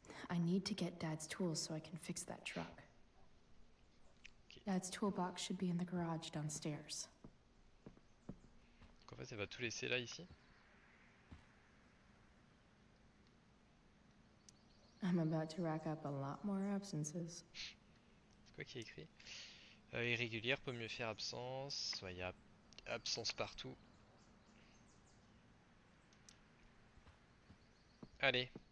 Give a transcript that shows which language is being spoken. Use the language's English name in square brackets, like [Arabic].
[English] I need to get Dad's tools so I can fix that truck. Ok. Dad's toolbox should be in the garage downstairs. [French] Donc en fait elle va tout laisser là ici. [English] I'm about to rack up a lot more absences. [French] C'est quoi qui est écrit? Irrégulière, peut mieux faire absence. Ouais, il y a absence partout. Allez.